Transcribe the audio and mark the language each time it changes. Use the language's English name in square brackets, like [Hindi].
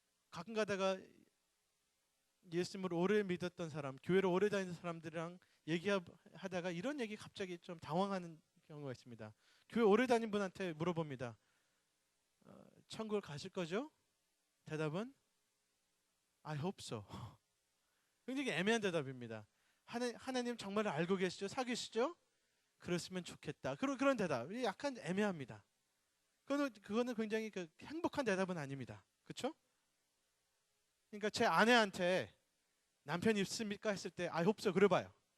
[Korean] 가끔 가다가 예수님을 오래 믿었던 사람, 교회를 오래 다니는 사람들이랑 얘기하다가 이런 얘기 갑자기 좀 당황하는 경우가 있습니다. 교회 오래 다닌 분한테 물어봅니다. 천국을 가실 거죠? 대답은 [English] I hope so. [Korean] 굉장히 애매한 대답입니다. 하나님 정말 알고 계시죠? 사귀시죠? 그랬으면 좋겠다. 그런 대답이 약간 애매합니다. 그거는 굉장히 행복한 대답은 아닙니다. 그렇죠? 그러니까 제 아내한테 남편이 있습니까? 했을 때 [English] I hope so [Korean] 그래봐요.